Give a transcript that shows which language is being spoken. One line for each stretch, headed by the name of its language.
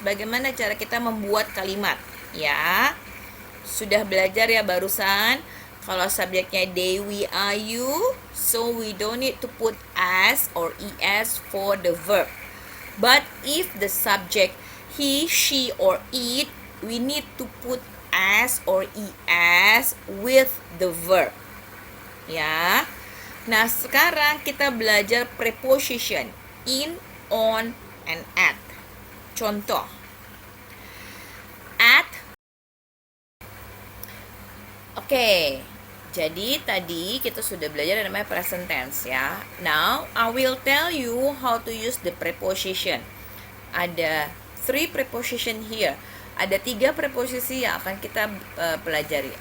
Indonesian: Bagaimana cara kita membuat kalimat, ya? Sudah belajar ya barusan. Kalau subjeknya
English: they, we, are, you, so we don't need to put as or es for the verb. But if the subject he, she, or it, we need to put as or es with the verb.
Indonesian: Ya. Nah, sekarang kita belajar preposition in, on, and at. Contoh. Oke, jadi tadi kita sudah belajar yang namanya present tense ya.
English: Now, I will tell you how to use the preposition.
Indonesian: Ada 3 preposition here. Ada 3 preposisi yang akan kita pelajari.